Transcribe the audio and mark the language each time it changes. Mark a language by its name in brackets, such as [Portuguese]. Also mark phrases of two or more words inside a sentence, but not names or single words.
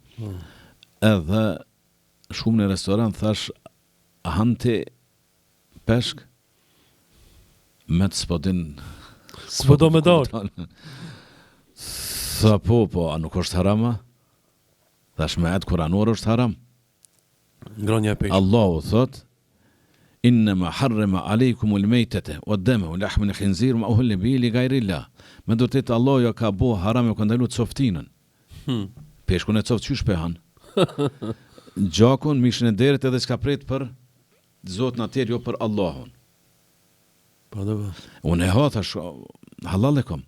[Albanian] Edhe shumë në restoran thash, a hanti peshk, me të spodin... S'po do me dalë. Tha po, a nuk është harama? Thash me atë kuranor është haram. Ngrënia e peshkit. Allahu thot, [Arabic] إنما حرم عليكم الميتة والدم ولحم الخنزير وما أهل به لغير الله. [Albanian] Me vërtet Allahu ja ka bo haram, ja ka ndaluar coftinën. Peshkun e coft qysh pe han. Gjakun, mishin e derit edhe s'ka pret për Zotin atër, jo për Allahun. Unë e thash halal e kom.